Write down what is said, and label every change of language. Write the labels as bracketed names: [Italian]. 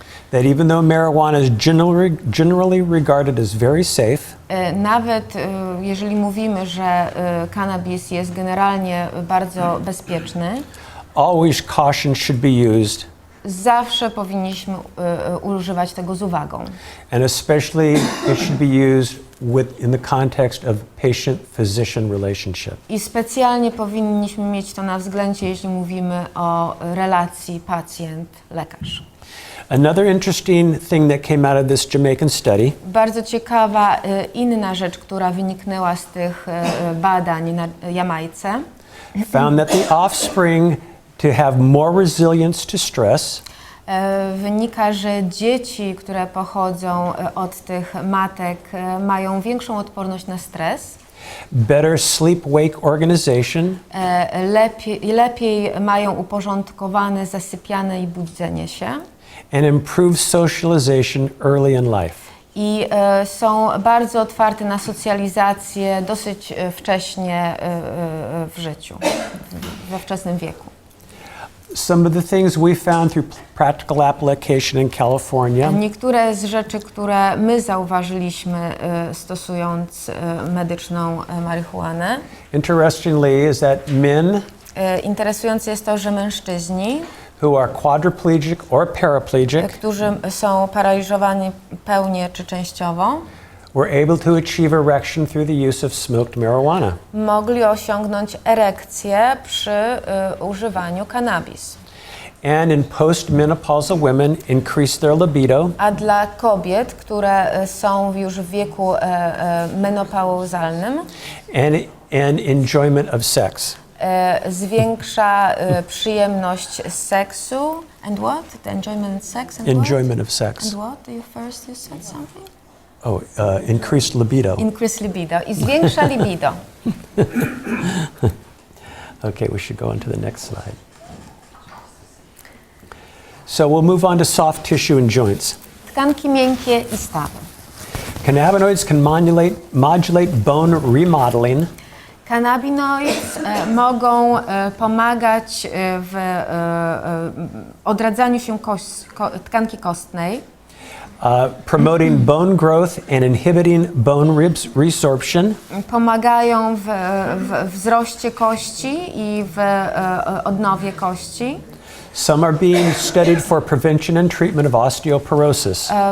[English] that even though marijuana is generally regarded as very safe, [Polish] nawet jeżeli mówimy, że cannabis jest generalnie bardzo bezpieczny, [English] always caution should be used, [Polish] zawsze powinniśmy używać tego z uwagą. [English] and especially it should be used in the context of patient-physician relationship. [Polish] I specjalnie powinniśmy mieć to na względzie, jeśli mówimy o relacji pacjent-lekarz. [English] Another interesting thing that came out of this Jamaican study [Polish] Bardzo ciekawa inna rzecz, która wyniknęła z tych badań na Jamajce, [English] found that the offspring to have more resilience to stress, [Polish] wynika, że dzieci, które pochodzą od tych matek, mają większą odporność na stres, [English] better sleep-wake organization, [Polish] lepiej mają uporządkowane zasypiane i budzenie się [English] and improved socialization early in life. [Polish] i są bardzo otwarte na socjalizację dosyć wcześnie w życiu, we wczesnym wieku. [English] Some of the things we found through practical application in California [Polish] Niektóre z rzeczy, które my zauważyliśmy stosując medyczną marihuanę, [English] interestingly is that men [Polish] interesujące jest to, że mężczyźni, [English] who are quadriplegic or paraplegic [Polish] którzy są paraliżowani pełnie czy częściowo, [English] were able to achieve erection through the use of smoked marijuana. [Polish] mogli osiągnąć erekcję przy używaniu cannabis. [English] And in postmenopausal women increase their libido [Polish] A dla kobiet, które są już w wieku menopauzalnym, [English] and enjoyment of sex. [Polish] zwiększa przyjemność seksu. [English] And what? The enjoyment of sex and Enjoyment of what? sex. And what? You first you said something? Oh, increased libido. Increase libido. [Polish] I zwiększa libido. [English] Okay, we should go on to the next slide. So we'll move on to soft tissue and joints. [Polish] Tkanki miękkie i stawy. [English] Cannabinoids can modulate bone remodeling, [Polish] Cannabinoids mogą pomagać w odradzaniu się tkanki kostnej, [English] promoting bone growth and inhibiting bone resorption, [Polish] pomagają w wzroście kości i w odnowie kości. [English] Some are being studied for prevention and treatment of osteoporosis.